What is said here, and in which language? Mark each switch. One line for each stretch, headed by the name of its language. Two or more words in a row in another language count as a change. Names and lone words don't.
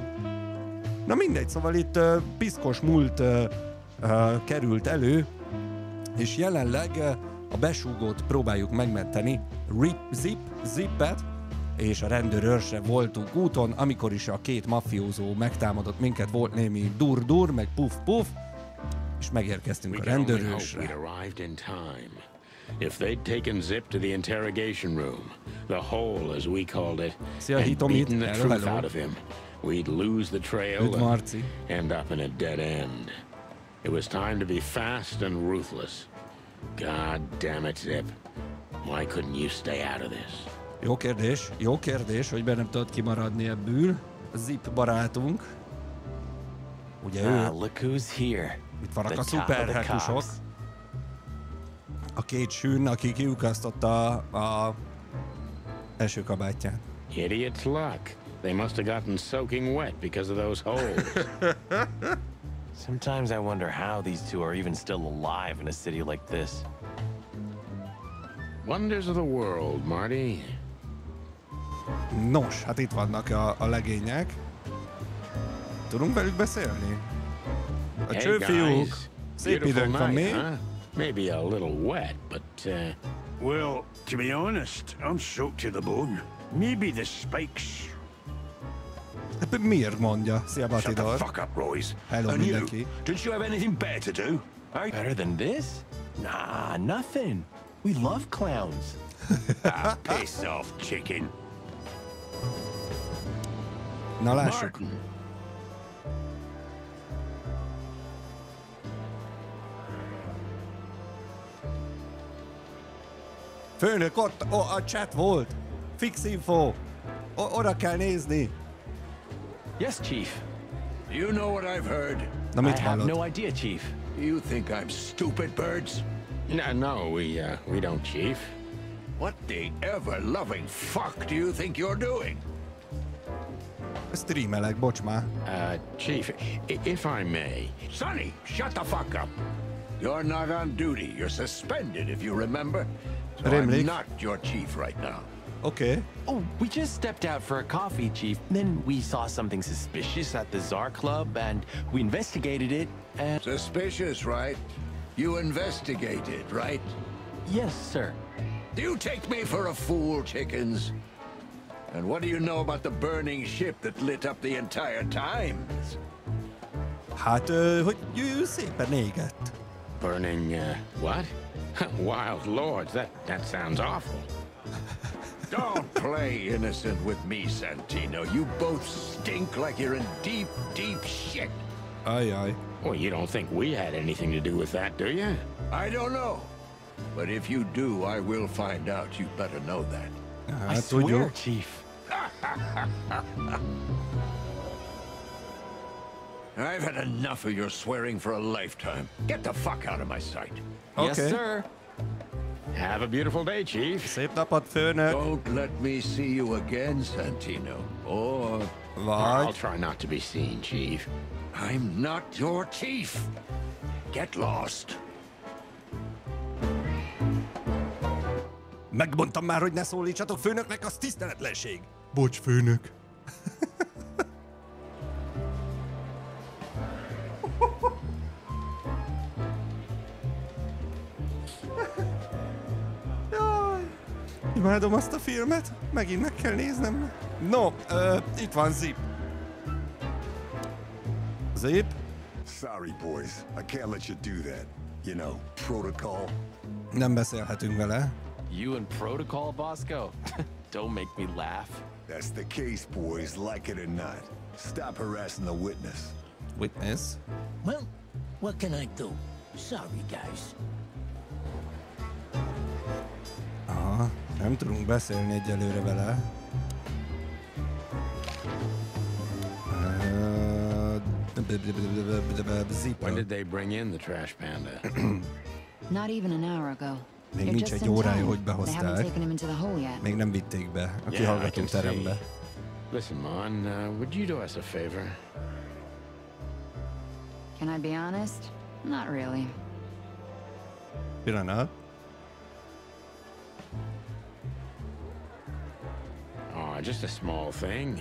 Hungarian: Na mindegy, szóval itt piszkos múlt került elő, és jelenleg a besúgót próbáljuk megmenteni, Zippet, és a rendőrőrsre voltunk úton, amikor is a 2 mafiózó megtámadott minket, volt némi dur, meg puff, és megérkeztünk a rendőrőrsre.
English: If they'd taken Zip to the interrogation room, the hole as we called it, and beaten the truth out of him, we'd lose the trail and end up in a dead end. It was time to be fast and ruthless. God damn it, Zip. Why couldn't you stay out of this?
Hungarian: Jó kérdés, hogy nem tudod kimaradni ebből. Zip barátunk. Ugye ő?
English: Look who's here.
Hungarian: Itt vannak a szuperhekusok. A 2 sűn, aki kiukasztotta a első kabátját.
English: Idiot's luck. They must have gotten soaking wet because of those holes. Sometimes I wonder how these two are even still alive in a city like this. Wonders of the world, Marty.
Hungarian: Nos, hát itt vannak a legények. Tudunk velük beszélni? A csőfiúk, szép időnk van még.
English: Maybe a little wet, but Well, to be honest, I'm soaked to the bone. Maybe the spikes.
Hungarian: Miért mondja? Szia,
English: Shut the Batidor. fuck up, Royce. Hello, And you,
Hungarian: mindenki.
English: don't you have anything better to do? Better than this? Nah, nothing. We love clowns. Piss off, chicken.
Hungarian: Na lássuk. Martin. Főnök, ott a chat volt. Fix info. Oda kell nézni.
English: Yes, Chief. You know what I've heard?
Hungarian: Na
English: I
Hungarian: mit
English: have
Hungarian: hallott?
English: no idea, Chief. You think I'm stupid, birds? No, we don't, Chief. What the ever-loving fuck do you think you're doing?
Hungarian: Streamelek, bocs már.
English: Chief, if I may. Sonny, shut the fuck up. You're not on duty. You're suspended, if you remember. So
Hungarian: Rémlik.
English: I'm not your chief right now.
Hungarian: Oké.
English: Oh, we just stepped out for a coffee, Chief. Then we saw something suspicious at the Czar Club, and we investigated it, and... Suspicious, right? You investigated, right? Yes, sir. Do you take me for a fool, chickens? And what do you know about the burning ship that lit up the entire Times?
Hungarian: Hát, hogy szépen égett.
English: Burning, what? Wild lords, that sounds awful. Don't play innocent with me, Santino. You both stink like you're in deep, deep shit.
Hungarian: Ajaj.
English: Well, you don't think we had anything to do with that, do you? I don't know. But if you do, I will find out. You better know that. I
Hungarian: Hát
English: swear,
Hungarian: tudjuk.
English: Chief. I've had enough of your swearing for a lifetime. Get the fuck out of my sight. Yes, Okay. sir. Have a beautiful day, Chief.
Hungarian: Szép napot, főnök.
English: Don't let me see you again, Santino. Or I'll
Hungarian: Vagy.
English: try not to be seen, Chief. I'm not your chief. Get lost.
Hungarian: Megmondtam már, hogy ne szólítsatok főnöknek, az tiszteletlenség. Bocs, főnök. Jaj, imádom azt a filmet. Megint meg kell néznem. No, itt van Zip.
English: Zip? Sorry, boys. I can't let you do that. You know, protocol.
Hungarian: Nem beszélhetünk vele.
English: You and Protocol, Bosco? Don't make me laugh. That's the case, boys, like it or not. Stop harassing the witness. Witness. Well, what can I do? Sorry, guys.
Hungarian: Aha, nem tudunk beszélni egyelőre vele.
English: Zip. When did they bring in the trash panda? Not even an hour ago.
Hungarian: Még
English: You're
Hungarian: nincs
English: just
Hungarian: egy
English: in
Hungarian: órája,
English: time.
Hungarian: hogy
English: They haven't
Hungarian: behozták.
English: taken him into the hole yet.
Hungarian: Még nem vitték be a
English: Yeah, I
Hungarian: kihallgató
English: can see.
Hungarian: terembe.
English: Listen, Mon, would you do us a favor? Can I be honest? Not really.
Hungarian: Pillanat.
English: Oh, just a small thing.